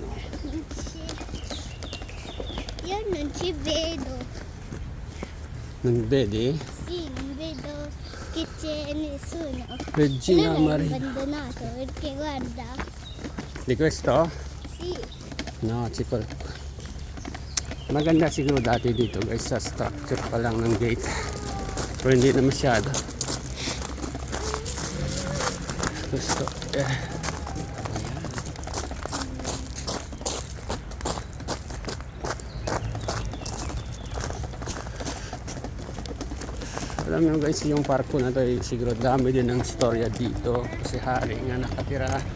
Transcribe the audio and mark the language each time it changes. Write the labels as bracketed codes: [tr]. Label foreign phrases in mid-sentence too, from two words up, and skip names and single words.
[it] Non c'è. Io non ci vedo. Non vedi? Sì, non vedo che c'è nessuno. Regina Non è Maria. abbandonato perché guarda. Di questo? Sì, No, c'è qualcuno. [tl] Maganda siguro dati dito guys sa structure pa lang ng gate. Pero hindi na masyado. Gusto. Alam mo guys, yung parko na to siguro dami din ng storya dito kasi hari nga nakatira.